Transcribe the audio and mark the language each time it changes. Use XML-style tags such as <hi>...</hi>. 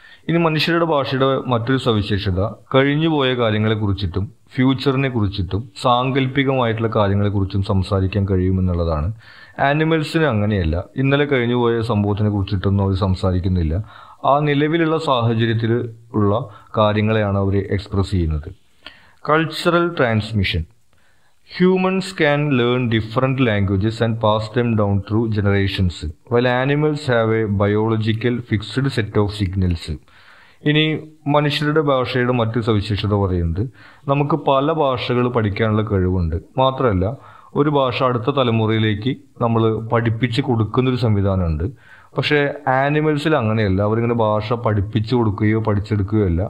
<ml>ഇനി മനുഷ്യരുടെ ഭാഷയുടെ മറ്റൊരു സവിശേഷത കഴിഞ്ഞുപോയ കാര്യങ്ങളെക്കുറിച്ചിട്ടും ഫ്യൂച്ചറിനെ കുറിച്ചിട്ടും സാങ്കല്പികമായിട്ടുള്ള കാര്യങ്ങളെക്കുറിച്ചും സംസാരിക്കാൻ കഴിയുമെന്നുള്ളതാണ്. ആനിമൽസിന് അങ്ങനെയല്ല, ഇന്നലെ കഴിഞ്ഞുപോയ സംഭവത്തിനെ കുറിച്ചിട്ടൊന്നും അവർ സംസാരിക്കുന്നില്ല. ആ നിലവിലുള്ള സാഹചര്യത്തിൽ ഉള്ള കാര്യങ്ങളെയാണ് അവർ എക്സ്പ്രസ് ചെയ്യുന്നത്.</ml> <en>Cultural transmission. Humans can learn different languages and pass them down through generations, while animals have a biological fixed set of signals.</en> <ml>ഇനി മനുഷ്യരുടെ ഭാഷയുടെ മറ്റു സവിശേഷത പറയുന്നത്, നമുക്ക് പല ഭാഷകൾ പഠിക്കാനുള്ള കഴിവുണ്ട്. മാത്രമല്ല, ഒരു ഭാഷ അടുത്ത തലമുറയിലേക്ക് നമ്മൾ പഠിപ്പിച്ച് കൊടുക്കുന്നൊരു സംവിധാനമുണ്ട്. പക്ഷേ ആനിമൽസിൽ അങ്ങനെയല്ല, അവരിങ്ങനെ ഭാഷ പഠിപ്പിച്ചു കൊടുക്കുകയോ പഠിച്ചെടുക്കുകയോ അല്ല.</ml>